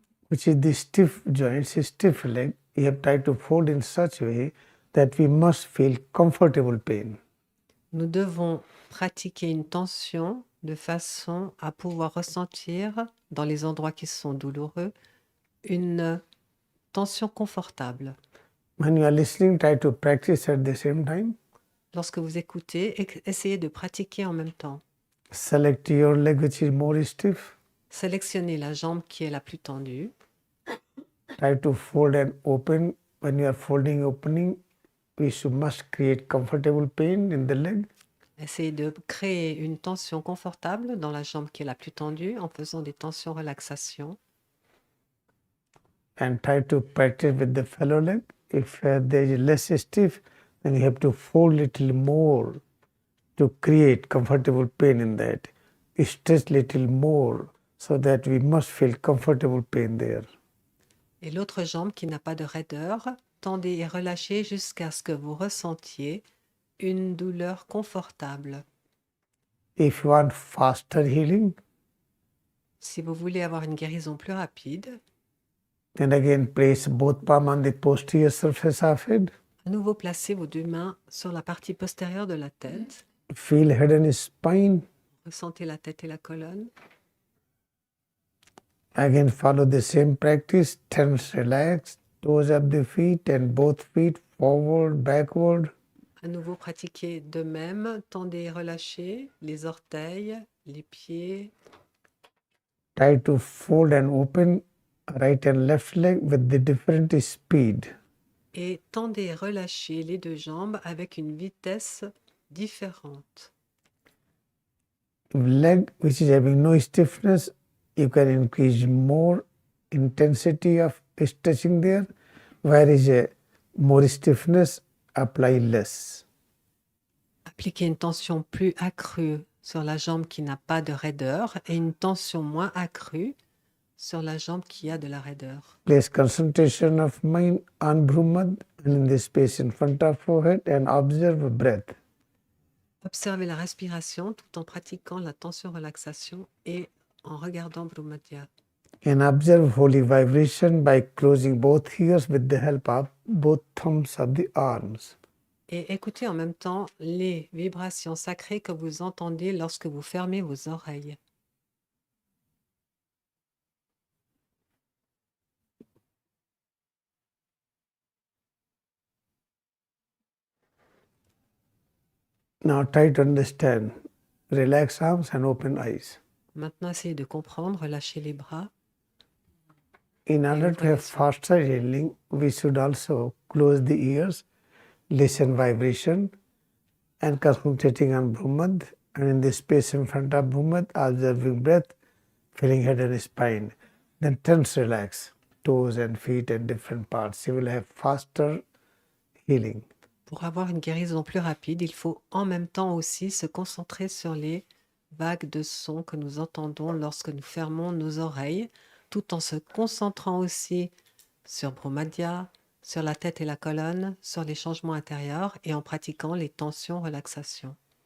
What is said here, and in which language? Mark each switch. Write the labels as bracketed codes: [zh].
[en] which is the stiff joints, stiff leg. You have tried to fold in such a way that we must feel comfortable pain. [fr] Nous devons pratiquer une tension de façon à pouvoir ressentir, dans les endroits qui sont douloureux, une tension confortable. [en] When you are listening, try to practice at the same time. [fr] Lorsque vous écoutez, essayez de pratiquer en même temps. [en] Select your leg which is more stiff. [fr] Sélectionnez la jambe qui est la plus tendue. [en] Try to fold and open. When you are folding, opening, must create comfortable pain in the leg. [fr] Essayez de créer une tension confortable dans la jambe qui est la plus tendue en faisant des tensions relaxation. [en] And try to practice with the fellow leg. If there is less stiff, then you have to fold little more to create comfortable pain in that. Stretch little more so that we must feel comfortable pain there. [fr] Et l'autre jambe qui n'a pas de raideur, tendez et relâchez jusqu'à ce que vous ressentiez une douleur confortable. [en] If you want faster healing, [fr] Si vous voulez avoir une guérison plus rapide, [en] then again place both palm on the posterior surface of head. [fr] à nouveau placez vos deux mains sur la partie postérieure de la tête. [en] Feel head and spine. [fr] Ressentez la tête et la colonne. [en] Again follow the same practice. Tense, relax, toes of the feet and both feet forward, backward. [fr] À nouveau pratiquez de même. Tendez et relâchez les orteils, les pieds. [en] Try to fold and open right and left leg with the different speed. [fr] Et tendez et relâchez les deux jambes avec une vitesse différente. [en] Leg which is having no stiffness, you can increase more intensity of stretching there, whereas a more stiffness, apply less. [fr] Appliquez une tension plus accrue sur la jambe qui n'a pas de raideur et une tension moins accrue sur la jambe qui a de la raideur. [en] Place concentration of mind on Brahmad and in the space in front of forehead and observe breath. [fr] Observez la respiration tout en pratiquant la tension-relaxation et en regardant Brahmadya. [en] And observe holy vibration by closing both ears with the help of both thumbs of the arms. [fr] Et écoutez en même temps les vibrations sacrées que vous entendez lorsque vous fermez vos oreilles. [en] Now try to understand. Relax arms and open eyes. [fr] Maintenant, essayez de comprendre, relâchez les bras. [en] In order to have faster healing, we should also close the ears, listen vibration, and concentrating on Brahmad, and in the space in front of Brahmad, observing breath, feeling head and spine. Then tense relax, toes and feet and different parts. You will have faster healing. [fr] Pour avoir une guérison plus rapide, il faut en même temps aussi se concentrer sur les vagues de sons que nous entendons lorsque nous fermons nos oreilles, tout en se concentrant aussi sur Brahmadya, sur la tête et la colonne, sur les changements intérieurs et en pratiquant les tensions-relaxations.